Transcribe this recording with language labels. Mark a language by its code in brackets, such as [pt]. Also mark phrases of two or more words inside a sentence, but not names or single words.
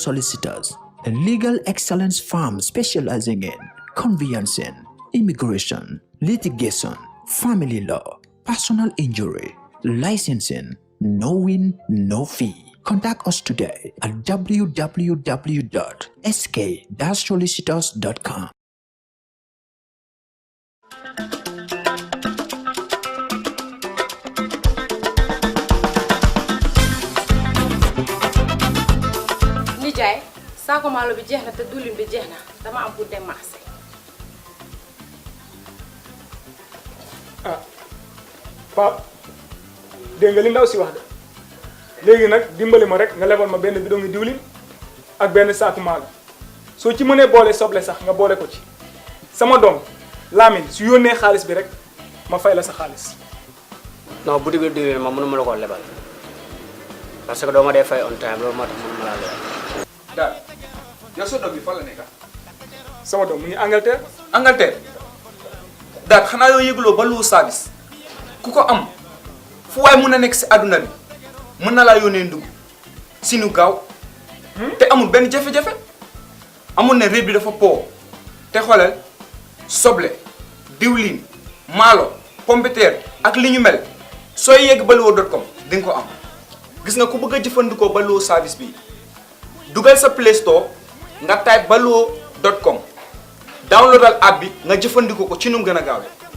[en] Solicitors, a legal excellence firm specializing in conveyancing, immigration, litigation, family law, personal injury, licensing, no win, no fee. Contact us today at www.sk-solicitors.com. [wo] Nijaay, saako maalo bi jeex na te diwlin bi jeex na dama am pour dem marché. Ah, Pape, dégg nga li ndaw si wax de. Léegi nag dimbali ma rek nga lebal ma benn bidon ngi diwlin ak benn saaku maalo. Soo ci mënee boole soble sax nga boole ko ci. Sama doom, Lamine, su yónnee xaalis bi rek ma fay la sa xaalis. Non, boutique bi diwlin ma mënuma la ko lebal. [fr] Parce que [wo] doo ma dee fay [en] on time [wo] loolu moo tax mënuma laa lebal. daal yow sa doom bi fan la nekk. Sama doom mu ngi Angleterre. Angleterre daal xanaa yoo yëguloo Baluwo service ku ko am fu waay mun a nekk si àdduna bi mën na laa yónnee ndugg si nu gaaw te amul benn jafe-jafe amul ne réew bi dafa po te xoolal soble diwlin maalo pompiteer ak li ñu mel sooy yegg baluwo.com di nga ko am gis nga ku bëgg a jëfandikoo Baluwo service bi dugal sa Play Store nga type baluwo.com downloadal app bi nga jëfandikoo ko ci nu mu gën a gaawee.